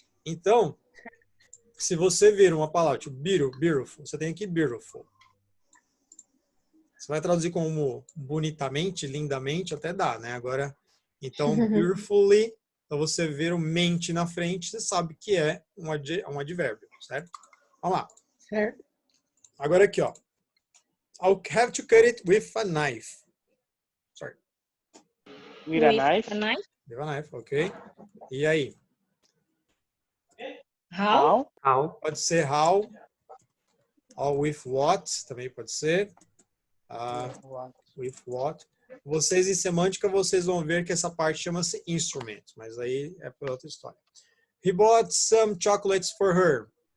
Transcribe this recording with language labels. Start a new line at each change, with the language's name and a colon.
Portuguese: Então, se você vir uma palavra tipo beautiful, você tem aqui beautiful. Você vai traduzir como bonitamente, lindamente, até dá, né? Agora, então, beautifully, então você ver o mente na frente, você sabe que é um advérbio, certo? Vamos lá. Certo. Agora aqui, ó.
English: I'll have to cut it with a knife. Sorry. With a knife. With a knife, ok.
Portuguese: E aí?
English: How? How?
Portuguese: Pode ser how.
English: Or with what,
Portuguese: também pode ser.
English: With what.
Portuguese: Vocês em semântica, vocês vão ver que essa parte chama-se instrument, mas aí é para outra história.
English: He bought some chocolates for her.